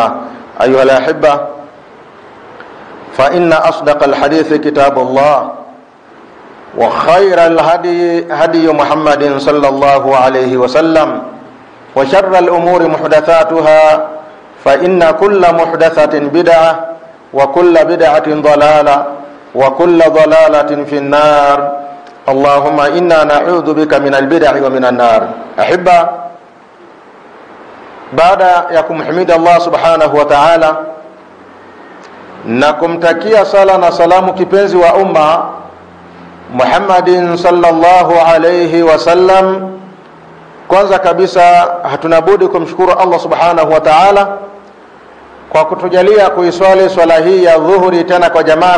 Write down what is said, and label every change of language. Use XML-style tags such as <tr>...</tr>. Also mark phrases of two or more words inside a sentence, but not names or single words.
<ar>أيها الأحبة، فإن أصدق الحديث كتاب الله وخير الهدي هدي محمد صلى الله عليه وسلم وشر الأمور محدثاتها فإن كل محدثة بدعة وكل بدعة ضلالة وكل ضلالة في النار. اللهم إنا نعوذ بك من البدع ومن النار. أحبة،</ar> <sw>baada ya kumhimidi Allah</sw> <ar>سبحانه وتعالى</ar> <sw>na kumtakia sala na salamu kipenzi wa umma Muhammadin</sw> <ar>صلى الله عليه وسلم,</ar> <sw>kwanza kabisa hatuna budi kumshukuru Allah</sw> <ar>سبحانه وتعالى</ar> <sw>kwa kutujalia kuiswali swala hii ya dhuhuri tena kwa jamaa.</sw>